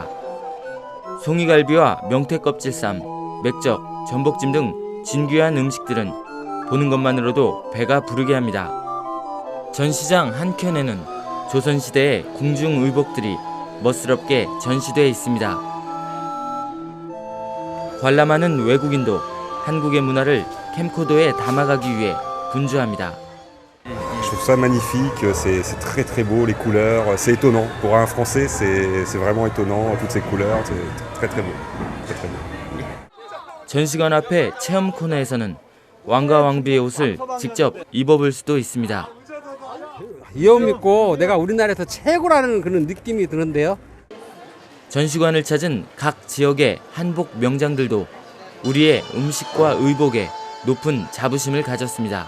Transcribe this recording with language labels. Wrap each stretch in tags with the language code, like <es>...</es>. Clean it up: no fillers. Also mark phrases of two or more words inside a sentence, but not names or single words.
<ko>송이갈비와 명태껍질쌈, 맥적, 전복찜 등 진귀한 음식들은 보는 것만으로도 배가 부르게 합니다. 전시장 한켠에는 조선시대의 궁중의복들이 멋스럽게 전시되어 있습니다. 관람하는 외국인도 한국의 문화를 캠코더에 담아가기 위해 분주합니다.</ko> <fr>Je trouve ça magnifique, c'est très très beau, les couleurs, c'est étonnant. Pour un Français, c'est vraiment étonnant, toutes ces couleurs, c'est très très beau. Très, très beau.</fr> <ko>전시관 앞에 체험 코너에서는 왕과 왕비의 옷을 직접 입어볼 수도 있습니다. 이 옷 입고 내가 우리나라에서 최고라는 그런 느낌이 드는데요. 전시관을 찾은 각 지역의 한복 명장들도 우리의 음식과 의복에 높은 자부심을 가졌습니다.</ko>